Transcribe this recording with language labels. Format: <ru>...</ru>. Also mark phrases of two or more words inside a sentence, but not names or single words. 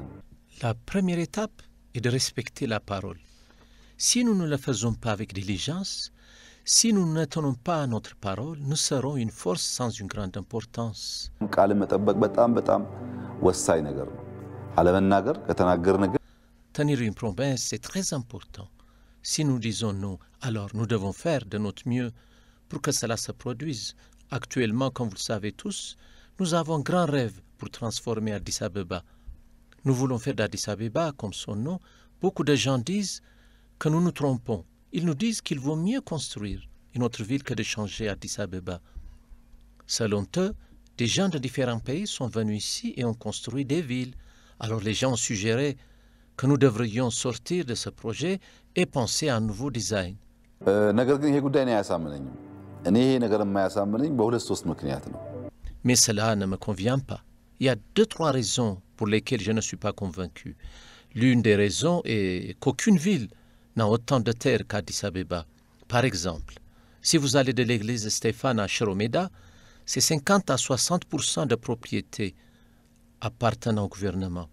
<fr>La première étape est de respecter la parole. Si nous ne la faisons pas avec diligence, si nous ne tenons pas à notre parole, nous serons une force sans une grande importance.</fr> <am>ቃልን መጠበቅ በጣም ወሳኝ ነገር ነው። አለመናገር ከተናገርን ግን</am> <fr>Tenir une promesse, c'est très important. Si nous disons non, alors nous devons faire de notre mieux pour que cela se produise. Actuellement, comme vous le savez tous, nous avons un grand rêve pour transformer Addis Abeba. Nous voulons faire d'Addis Abeba, comme son nom. Beaucoup de gens disent que nous nous trompons. Ils nous disent qu'il vaut mieux construire une autre ville que de changer Addis Abeba. Selon eux, des gens de différents pays sont venus ici et ont construit des villes. Alors les gens ont suggéré que nous devrions sortir de ce projet et penser à un nouveau design.</fr> <am>ነገር ግን ይሄ ጉዳይ ነው ያሳምነኝም እኔ ይሄ ነገር የማያሳምነኝ በሁለት ሶስት ምክንያት ነው</am> <fr>Mais cela ne me convient pas. Il y a 2-3 raisons pour lesquelles je ne suis pas convaincu. L'une des raisons est qu'aucune ville n'a autant de terre qu'Addis Abeba. Par exemple, si vous allez de l'église Stéphane à Chiromeda, c'est 50 à 60% de propriétés appartenant au gouvernement.</fr>